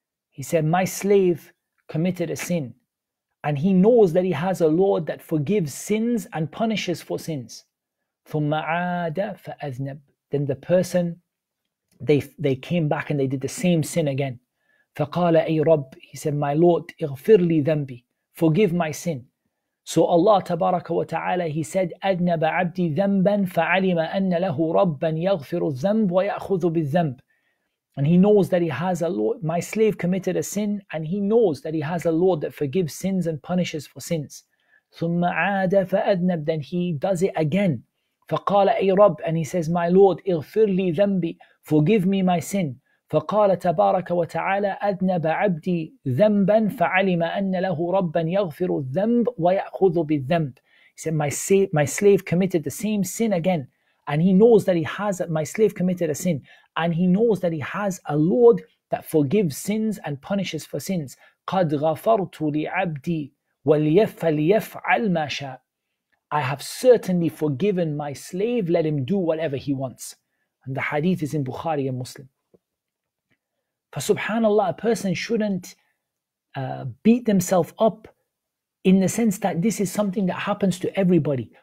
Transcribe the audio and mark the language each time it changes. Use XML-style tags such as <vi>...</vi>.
<en>He said, my slave committed a sin, and he knows that he has a Lord that forgives sins and punishes for sins.</en> <ar>ثُمَّ عَادَ فَأَذْنَبَ.</ar> <en>Then the person, they came back and they did the same sin again.</en> <ar>فَقَالَ أَيْ رَبِّ.</ar> <en>He said, my Lord,</en> <ar>اغْفِرْ لِي ذَنْبِي.</ar> <en>Forgive my sin. So Allah Tabaraka wa Ta'ala, He said,</en> <ar>أَذْنَبَ عَبْدِي ذَنْبًا فَعَلِمَ أَنَّ لَهُ رَبًّا يَغْفِرُ الذَّنْبَ وَيَأْخُذُ بِالذَّنْبِ.</ar> <en>And he knows that he has a Lord. My slave committed a sin, and he knows that he has a Lord that forgives sins and punishes for sins.</en> <ar>ثُمَّ عَادَ فَأَذْنَبَ.</ar> <en>Then he does it again.</en> <ar>فَقَالَ أَيْ رَبِّ.</ar> <en>And he says, my Lord,</en> <ar>اغْفِرْ لِي ذَنْبِي.</ar> <en>Forgive me my sin.</en> <ar>فقال تبارك وتعالى أذنب عبدي ذنبا فعلم أن له ربا يغفر الذنب ويأخذ بالذنب.</ar> <en>He said, my slave committed the same sin again, and he knows that my slave committed a sin, and he knows that he has a Lord that forgives sins and punishes for sins.</en> <ar>قد غفرت لعبدي فليفعل ما شاء.</ar> <en>I have certainly forgiven my slave, let him do whatever he wants. And the hadith is in Bukhari and Muslim. For subhanallah, a person shouldn't beat themselves up in the sense that this is something that happens to everybody.</en>